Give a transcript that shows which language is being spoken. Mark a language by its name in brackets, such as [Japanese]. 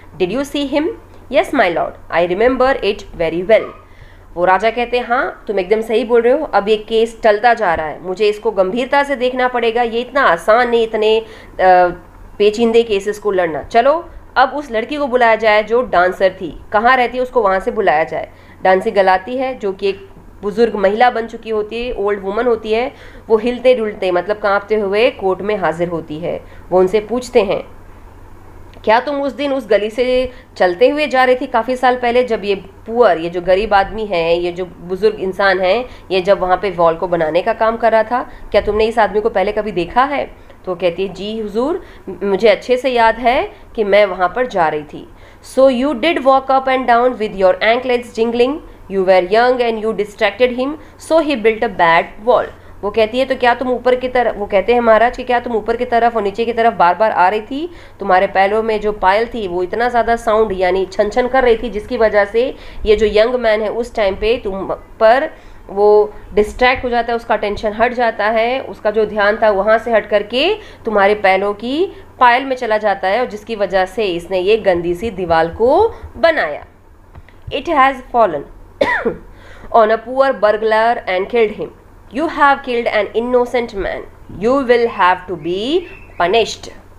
[English] Did you see him? Yes, my lord. I remember it very well. [Hindi] वो राजा कहते हैं, हाँ तुम एकदम सही बोल रहे हो, अब ये केस टलता जा रहा है, मुझे इसको गंभीरता से देखना पड़ेगा, ये इतना आसान नहीं इतने पेचीदे केसेस को लड़ना। चलो अब उस लड़की को बुलाया जाए जो डांसर थी, कहाँ रहती है उसको वहाँ से बुलाया जाए। डांसिंग गर्ल आती है, जो कि एक बुजुर्ग महिला बन चुकी होती है, ओल्ड वुमन होती है। वो हिलते डुलते मतलब कांपते हुए कोर्ट में हाजिर होती है। वो उनसे पूछते हैं, क्या तुम उस दिन उस गली से चलते हुए जा रही थी काफ़ी साल पहले, जब ये पुअर, ये जो गरीब आदमी है, ये जो बुजुर्ग इंसान है, ये जब वहाँ पे वॉल को बनाने का काम कर रहा था, क्या तुमने इस आदमी को पहले कभी देखा है? तो कहती है, जी हुजूर, मुझे अच्छे से याद है कि मैं वहाँ पर जा रही थी। [English] So you did walk up and down with your anklets jingling, You were young and you distracted him, so he built a bad wall. [Hindi] वो कहती है, तो क्या तुम ऊपर की तरफ, वो कहते हैं महाराज कि क्या तुम ऊपर की तरफ और नीचे की तरफ बार बार आ रही थी, तुम्हारे पैरों में जो पायल थी वो इतना ज़्यादा साउंड यानी छन छन कर रही थी, जिसकी वजह से ये जो यंग मैन है उस टाइम पे तुम पर वो डिस्ट्रैक्ट हो जाता है, उसका टेंशन हट जाता है, उसका जो ध्यान था वहाँ से हट करके तुम्हारे पैरों की पायल में चला जाता है, और जिसकी वजह से इसने ये गंदी सी दीवार को बनाया। [English] It has fallen on a poor burglar and killed him. You have killed an innocent man. You will have to be punished.